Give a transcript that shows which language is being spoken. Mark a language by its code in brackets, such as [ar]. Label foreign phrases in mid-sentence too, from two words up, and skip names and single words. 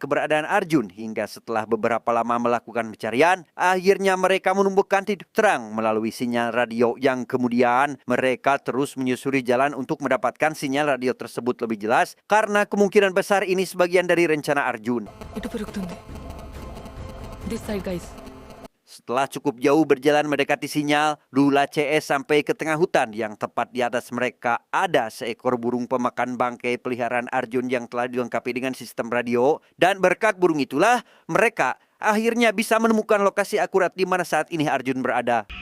[id] keberadaan Arjun hingga setelah beberapa lama melakukan pencarian, akhirnya mereka menemukan titik terang melalui sinyal radio yang kemudian mereka terus menyusuri jalan untuk mendapatkan sinyal radio tersebut lebih jelas karena kemungkinan besar ini sebagian dari rencana Arjun. [te] ఇటు పెరుగుతుంది. [en] This side guys. [id] Setelah cukup jauh berjalan mendekati sinyal, Dula CS sampai ke tengah hutan yang tepat di atas mereka ada seekor burung pemakan bangkai peliharaan Arjun yang telah dilengkapi dengan sistem radio. Dan berkat burung itulah mereka akhirnya bisa menemukan lokasi akurat di mana saat ini Arjun berada.